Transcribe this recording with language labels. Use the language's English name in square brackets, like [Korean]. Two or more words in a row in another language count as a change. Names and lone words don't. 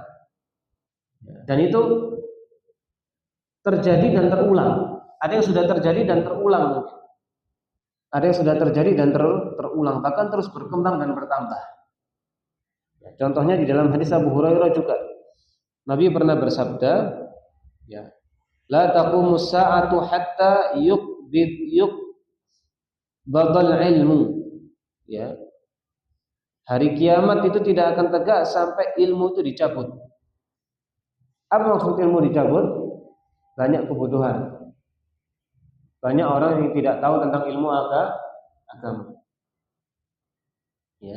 [Indonesian] Dan itu terjadi dan terulang. Ada yang sudah terjadi dan terulang mungkin. Ada yang sudah terjadi dan terulang, bahkan terus berkembang dan bertambah. Contohnya di dalam hadis Abu Hurairah juga, Nabi pernah bersabda, [Arabic] لا تقوم الساعة حتى يقبض العلم. [Indonesian] Hari kiamat itu tidak akan tegak sampai ilmu itu dicabut. Apa maksud ilmu dicabut? Banyak kebodohan. banyak orang yang tidak tahu tentang ilmu agama. Ya.